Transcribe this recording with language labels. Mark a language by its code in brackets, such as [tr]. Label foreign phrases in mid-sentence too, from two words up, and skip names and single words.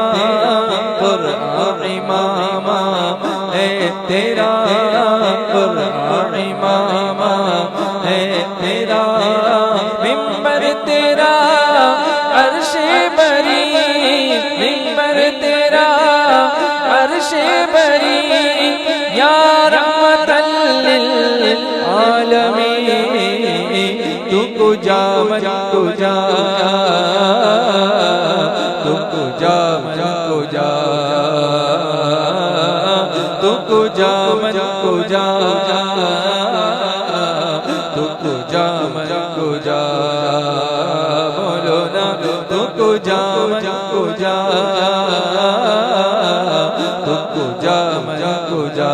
[ur] قرآن عمامہ ہے تیرا، قرآن عمامہ ہے تیرا، منبر تیرا عرشِ بریں، منبر تیرا عرشِ بریں, मिंबर तेरा अर्शे बरी, [ar] يا رحمة للعالمين, [fa] تو کجا من کجا, تو کجا من کجا، تو کجا من کجا، تو کجا من کجا, [ur] बोलो ना [fa] تو کجا من کجا، تو کجا من کجا.